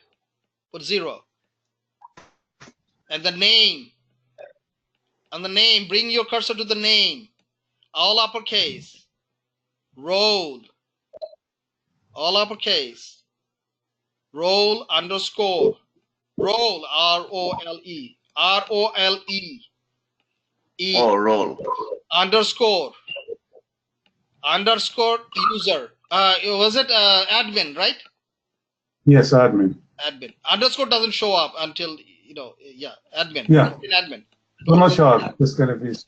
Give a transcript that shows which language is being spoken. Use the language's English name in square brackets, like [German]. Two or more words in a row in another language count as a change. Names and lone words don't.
[English] Put 0. And the name. And the name. Bring your cursor to the name. All uppercase. Role. All uppercase. Role underscore. Role. R-O-L-E. R-O-L-E. E. Oh, role. Underscore. Underscore user. Was it admin, right? Yes, admin. Admin. Underscore doesn't show up until, yeah, admin. Yeah. Admin. I'm not sure. This kind of is.